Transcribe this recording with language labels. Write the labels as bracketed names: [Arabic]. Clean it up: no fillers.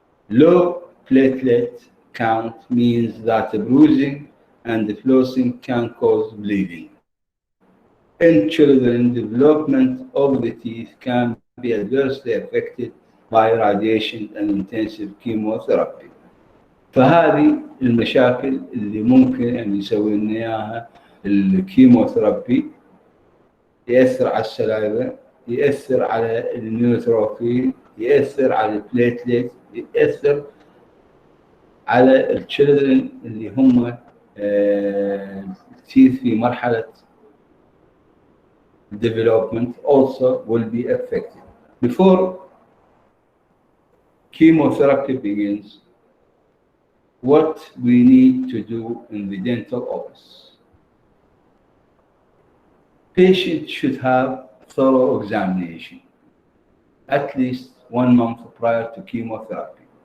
[English] Low platelet count means that bruising and flossing can cause bleeding. In children, development of the teeth can be adversely affected by radiation and intensive chemotherapy. [Arabic] فهذه المشاكل اللي ممكن أن يسوي لنا إياها الكيموثيرابي، يأثر على السلايفة، يأثر على النيوتروفيل، يأثر على البليتلت، يأثر على التشيلدرن اللي هم التيث في مرحلة [English] development also will be affected. Before chemotherapy begins, what we need to do in the dental office. Patient should have thorough examination, at least 1 month prior to chemotherapy.